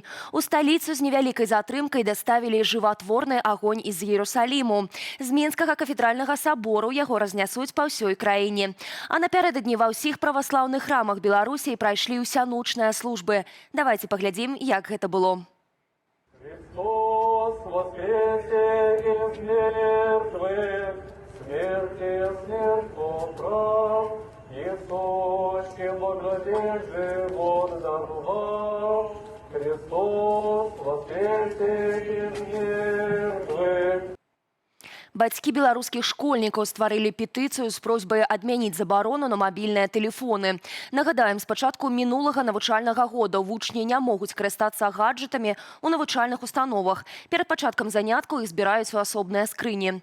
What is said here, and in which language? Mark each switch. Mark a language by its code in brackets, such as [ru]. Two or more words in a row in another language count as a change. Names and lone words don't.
[be] У сталіцу з невялікай затрымкай даставілі жыватворны агонь з Іерусаліму. З Менскага кафедральнага сабору яго разнясуць па ўсёй краіне. А напярэдадні ва ўсіх праваслаўных храмах Беларусі прайшлі ўсяночныя службы. Давайце паглядзім, як гэта было. [cu] Христос воскресе из мертвых, смерти смерть поправ, Иисуске благодеть живот даровал. Христос воскресе из мертвых. [be] Бацькі беларускіх школьнікаў стварылі петыцыю з просьбай адмяніць забарону на мабільныя тэлефоны. Нагадаем, з пачатку мінулага навучальнага года вучні не могуць карыстацца гаджэтамі ў навучальных установах. Перад пачаткам заняткаў іх збіраюць у асобныя скрыні.